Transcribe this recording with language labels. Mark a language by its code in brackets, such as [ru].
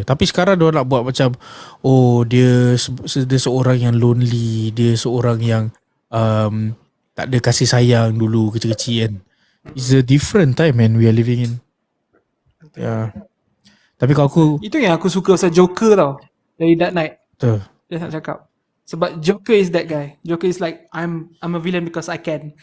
[ms] Tapi sekarang diorang nak buat macam dia seorang yang lonely, dia seorang yang tak ada kasih sayang dulu kecil-kecil kan. [en] It's a different time man we are living in. [ms] Tapi kalau aku, itu yang aku suka pasal Joker tau, dari Dark Knight. betul. Dia nak cakap sebab [en] Joker is that guy. Joker is like I'm a villain because I can.